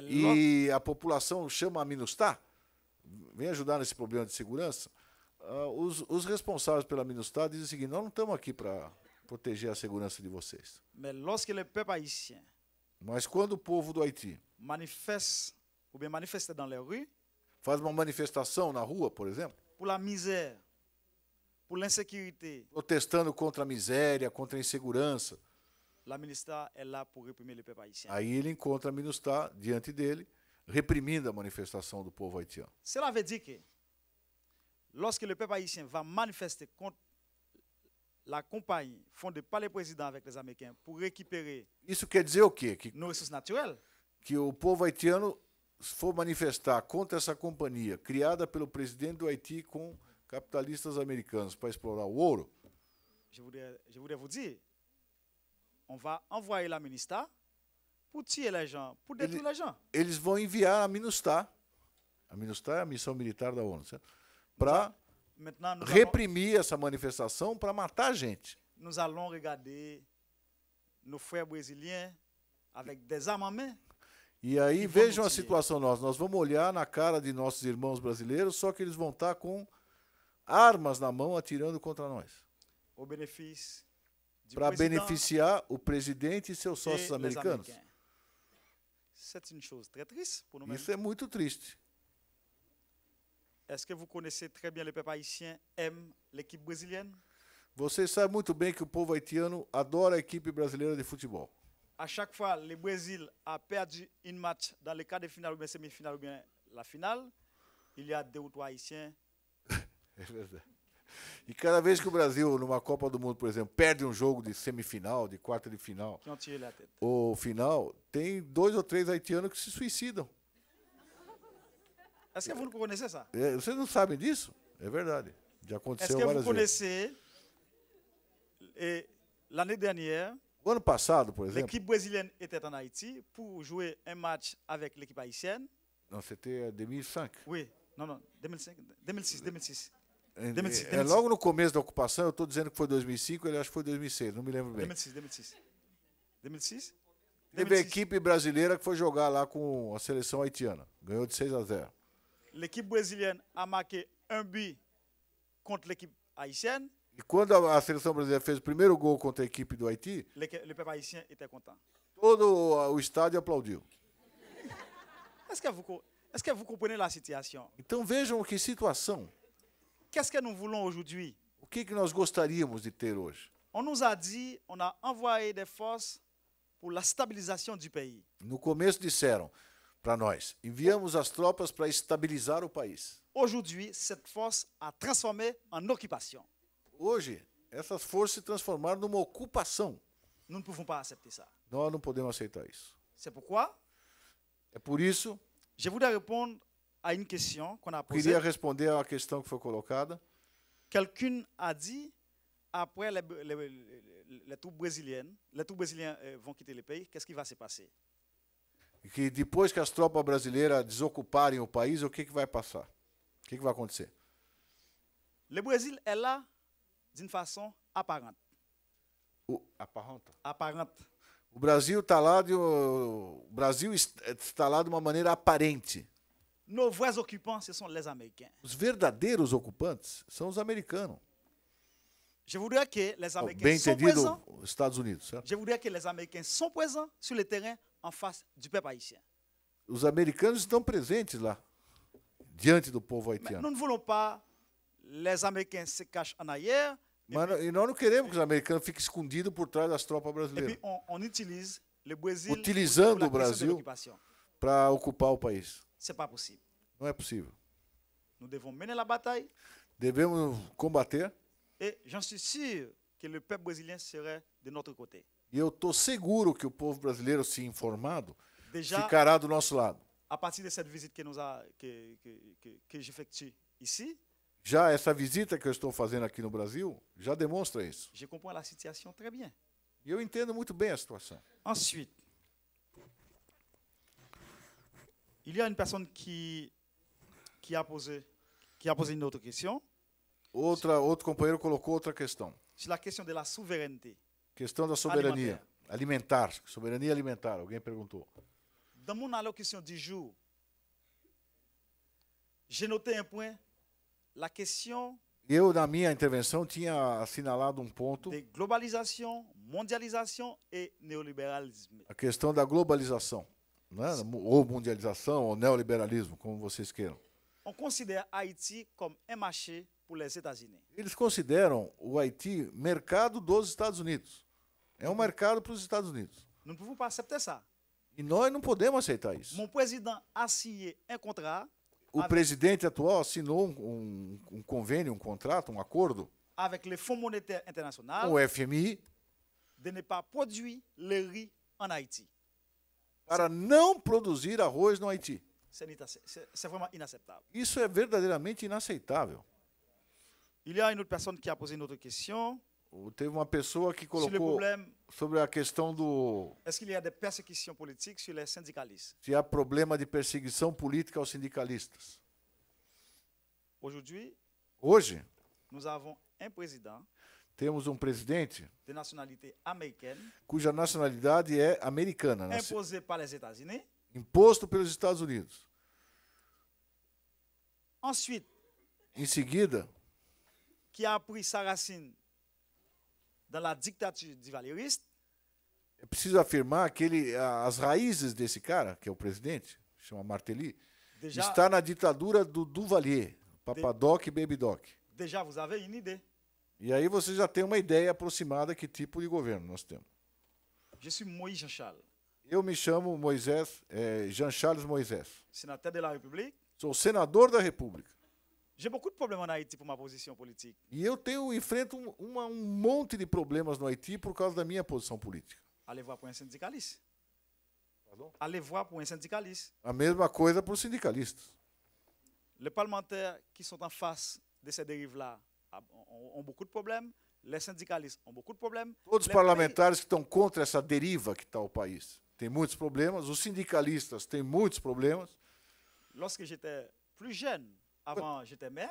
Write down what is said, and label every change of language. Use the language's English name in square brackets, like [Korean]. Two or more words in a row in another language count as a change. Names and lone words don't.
[Portuguese] e a população chama a MINUSTAH, vem ajudar nesse problema de segurança, os responsáveis pela MINUSTAH dizem o seguinte: nós não estamos aqui para proteger a segurança de vocês. [French] mais lorsque le peuple haïtien [Portuguese] Mas quando o povo do Haiti [French] manifeste ou bien manifeste dans les rues [Portuguese] faz uma manifestação na rua, por exemplo, [French] pour la misère, pour l'insécurité, [Portuguese] protestando contra a miséria, contra a insegurança, [French] la ministre est là pour réprimer le peuple haïtien. [Portuguese] aí ele encontra a MINUSTAH diante dele, reprimindo a manifestação do povo haitiano. [French] Cela veut dire que lorsque le peuple haïtien va manifester contre la compagnie fondée par le président avec les Américains pour récupérer [Portuguese] Isso quer dizer o quê? [French] nos ressources naturelles, [Portuguese] Que o povo haitiano for manifestar contra essa companhia criada pelo presidente do Haiti com capitalistas americanos para explorar o ouro, [French] je voudrais vous dire, on va envoyer la ministre pour tuer les gens, pour détruire les gens. [Portuguese] eles vão enviar a MINUSTAH é a missão militar da ONU, para [French] Maintenant, [Portuguese] reprimir essa manifestação, para matar a gente. [French] nous allons regarder nos frères brésiliens avec des armes en main. [Portuguese] E aí E vamos vejam a dizer- situação nossa. Nós vamos olhar na cara de nossos irmãos brasileiros, só que eles vão estar com armas na mão atirando contra nós. [French] Au bénéfice [Portuguese] para beneficiar o presidente e seus sócios americanos. [French] C'est une chose très triste pour nous-mêmes. [Portuguese] Isso é muito triste. [French] Est-ce que vous connaissez très bien le peuple haïtien aime l'équipe brésilienne? [Portuguese] Vocês sabem muito bem que o povo haitiano adora a equipe brasileira de futebol. [French] À chaque fois, le Brésil a perdu un match dans le quart de finale ou bien semi-finale ou bien la finale, il y a 2 ou 3 haïtiens. [Portuguese] É verdade. E cada vez que o Brasil, numa Copa do Mundo, por exemplo, perde um jogo de semifinal, de quarta de final, [French] Qui ont tiré la tête. [Portuguese] ou final, tem 2 ou 3 haitianos que se suicidam. [French] Est-ce que vous connaissez ça? [Portuguese] Vocês não sabem disso? É verdade. Já [French] Est-ce [Portuguese] aconteceu [French] que vous [Portuguese] várias vezes. [French] connaissez l'année dernière, [Portuguese] O ano passado, por exemplo, [French] l'équipe brésilienne était en Haïti pour jouer un match avec l'équipe haïtienne? não, c'était 2005. Oui, non, 2006. [Portuguese] É logo no começo da ocupação, eu estou dizendo que foi 2005, ele acha que foi 2006, não me lembro bem. 2006? Teve a equipe brasileira que foi jogar lá com a seleção haitiana. Ganhou de 6-0. [French] L'équipe brésilienne a marqué un but contre l'équipe haïtienne. [Portuguese] E quando a seleção brasileira fez o primeiro gol contra a equipe do Haiti, [French] Le peuple haïtien était content. [Portuguese] todo o estádio aplaudiu. [French] Est-ce que vous comprenez la situation? [Portuguese] Então vejam que situação. [French] Qu'est-ce que nous voulons aujourd'hui? [Portuguese] O que nós gostaríamos de ter hoje? [French] On nous a dit, on a envoyé des forces pour la stabilisation du pays. [Portuguese] No começo disseram para nós, enviamos as tropas para estabilizar o país. [French] Aujourd'hui, cette force a transformé en occupation. [Portuguese] Hoje, essas forças se transformaram numa ocupação. [French] Nous ne pouvons pas accepter ça. [Portuguese] Nós não podemos aceitar isso. [French] C'est pourquoi [Portuguese] É por isso [French] je voudrais répondre à une question qu'on a [Portuguese] que [French] posée. [Portuguese] queria responder à questão que foi colocada. [French] Quelqu'un a dit, après les troupes brésiliens vont quitter le pays, qu'est-ce qui va se passer? [Portuguese] E que depois que as tropas brasileiras desocuparem o país, o que vai passar? O que vai acontecer? [French] Le Brésil est là d'une façon apparente. Apparente. [Portuguese] O Brasil está lá de uma maneira aparente. [French] Nos vrais occupants, ce sont les Américains. [Portuguese] Os verdadeiros ocupantes são os americanos. [French] Je voudrais que les Américains [Portuguese] Bem [French] soient [Portuguese] entendido, [French] présents. [Portuguese] os Estados Unidos, certo? [French] Je voudrais que les Américains soient présents sur le terrain en face du peuple haïtien. [Portuguese] Os americanos estão presentes lá, diante do povo [French] Mais [Portuguese] haitiano. [French] nous ne voulons pas les Américains se cachent en arrière. [Portuguese] E nós não queremos que os americanos fiquem escondidos por trás das tropas [French] Et [Portuguese] brasileiras, [French] puis on utilise le Brésil [Portuguese] Utilizando [French] pour la [Portuguese] o [French] question de [Portuguese] Brasil. [French] l'occupation. [Portuguese] para ocupar o país. [French] Ce n'est pas possible. [Portuguese] Não é possível. [French] Nous devons mener la bataille [Portuguese] Devemos combater, [French] et j'en suis sûr que le peuple brésilien serait de notre côté. [Portuguese] e eu estou seguro que o povo brasileiro, se informado, [French] Déjà, [Portuguese] ficará do nosso lado. [French] à partir de cette visite que j'effectue ici, [Portuguese] Já essa visita que eu estou fazendo aqui no Brasil já demonstra isso. [French] je comprends la situation très bien. [Portuguese] E eu entendo muito bem a situação. [French] Ensuite, il y a une personne qui a posé une autre question [Portuguese] Outro companheiro colocou outra questão. [French] sur la question de la souveraineté. [Portuguese] Questão da soberania alimentar. Soberania alimentar, alguém perguntou. [French] Dans mon allocution du jour, j'ai noté un point, la question [Portuguese] Eu, na minha intervenção, tinha assinalado um ponto, [French] de globalisation, mondialisation et néolibéralisme. [Portuguese] a questão da globalização, né? Ou mundialização, ou neoliberalismo, como vocês queiram. [French] On considère Haïti comme un marché pour les États-Unis. [Portuguese] Eles consideram o Haiti mercado dos Estados Unidos. É um mercado para os Estados Unidos. [French] Nous ne pouvons pas accepter ça. [Portuguese] E nós não podemos aceitar isso. [French] Mon président a signé un contrat [Portuguese] O presidente atual assinou um convênio, um contrato, um acordo [French] avec le Fonds monétaire international [Portuguese] com o FMI [French] de ne pas produire le riz en Haïti. [Portuguese] para não produzir arroz no Haiti. [French] C'est vraiment inacceptable. [Portuguese] Isso é verdadeiramente inaceitável. [French] Il y a une autre personne qui a posé une autre question [Portuguese] Teve uma pessoa que [French] sur le [Portuguese] colocou [French] problème, [Portuguese] sobre a questão do [French] est-ce qu'il y a des persécutions politiques sur les syndicalistes? [Portuguese] se há problema de perseguição política aos sindicalistas. [French] Aujourd'hui, [Portuguese] Hoje, [French] nous avons un président [Portuguese] temos um presidente [French] de nationalité américaine [Portuguese] cuja nacionalidade é americana, [French] imposé par les États-Unis. [Portuguese] imposto pelos Estados Unidos. [French] Ensuite, [Portuguese] Em seguida, [French] qui a pris sa racine dans la dictature du valériste, [Portuguese] é preciso afirmar que as raízes desse cara, que é o presidente, chama Martelly, [French] déjà, [Portuguese] está na ditadura do Duvalier, Papadoc e Baby Doc. [French] déjà vous avez une idée. [Portuguese] E aí você já tem uma ideia aproximada que tipo de governo nós temos. [French] Je suis Moïse Jean-Charles, [Portuguese] Eu me chamo Jean-Charles Moisés. [French] sénateur de la République. [Portuguese] Sou senador da República. [French] J'ai beaucoup de problèmes en Haïti pour ma position politique. [Portuguese] E eu enfrento um monte de problemas no Haiti por causa da minha posição política. [French] Allez voir pour un syndicaliste. Pardon? Allez voir pour un syndicaliste. [Portuguese] A mesma coisa para os sindicalistas. [French] Les parlementaires qui sont en face de ces dérives-là ont beaucoup de problèmes. Les syndicalistes ont beaucoup de problèmes. [Portuguese] Todos os [French] Les [Portuguese] parlamentares que estão contra essa deriva que está o país têm muitos problemas. Os sindicalistas têm muitos problemas. [French] Lorsque j'étais plus jeune, avant j'étais maire,